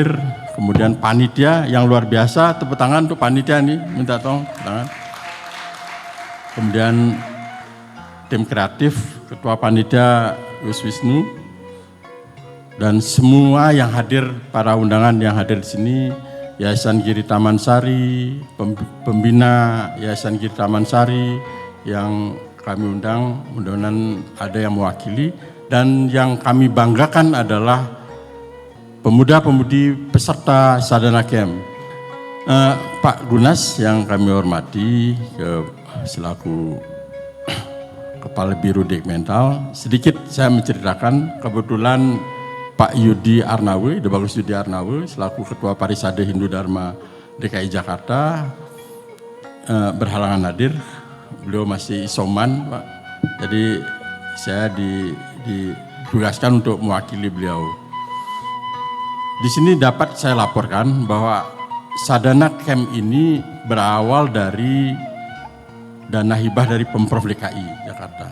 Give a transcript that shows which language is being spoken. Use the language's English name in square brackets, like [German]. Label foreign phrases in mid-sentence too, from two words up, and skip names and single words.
[Indonesian] Kemudian panitia yang luar biasa, tepuk tangan untuk panitia nih, minta tolong tangan. Kemudian tim kreatif, Ketua Panitia Gus Wisnu, dan semua yang hadir, para undangan yang hadir di sini. Yayasan Giri Taman Sari, pembina Yayasan Giri Taman Sari yang kami undang, mudah-mudahan ada yang mewakili. Dan yang kami banggakan adalah pemuda-pemudi peserta Sadana Camp. Pak Gunas yang kami hormati selaku Kepala Biro Dikmental, sedikit saya menceritakan kebetulan Pak Yudi Arnawe, Ide Bagus Yudi Arnawe, selaku Ketua Parisade Hindu Dharma DKI Jakarta, berhalangan hadir. Beliau masih isoman, Pak. Jadi saya ditugaskan untuk mewakili beliau. Di sini dapat saya laporkan bahwa Sadana Camp ini berawal dari dana hibah dari Pemprov DKI Jakarta.